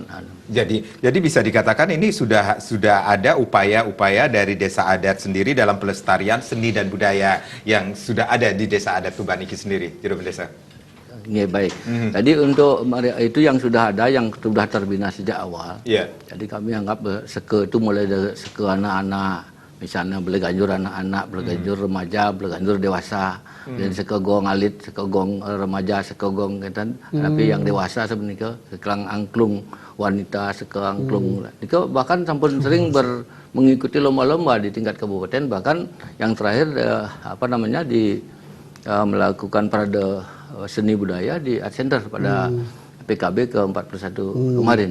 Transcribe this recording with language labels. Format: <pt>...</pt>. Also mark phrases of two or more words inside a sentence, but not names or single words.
<id>Jadi bisa dikatakan ini sudah ada upaya-upaya dari desa adat sendiri dalam pelestarian seni dan budaya yang sudah ada di desa adat Tuban Iki sendiri, Juru Desa. Ya, baik. Jadi untuk itu yang sudah ada, yang sudah terbina sejak awal. Yeah. Jadi kami anggap seke itu mulai dari seke anak-anak, misalnya beleganjur anak-anak, beleganjur remaja, beleganjur dewasa. Dan seke gong alit, seke gong remaja, seke gong kan. Tapi yang dewasa sebenarnya sekelang angklung wanita, seke angklung. Itu bahkan sampun sering mengikuti lomba-lomba di tingkat kabupaten, bahkan yang terakhir melakukan parade seni budaya di Art Center pada PKB ke-41 kemarin.</id>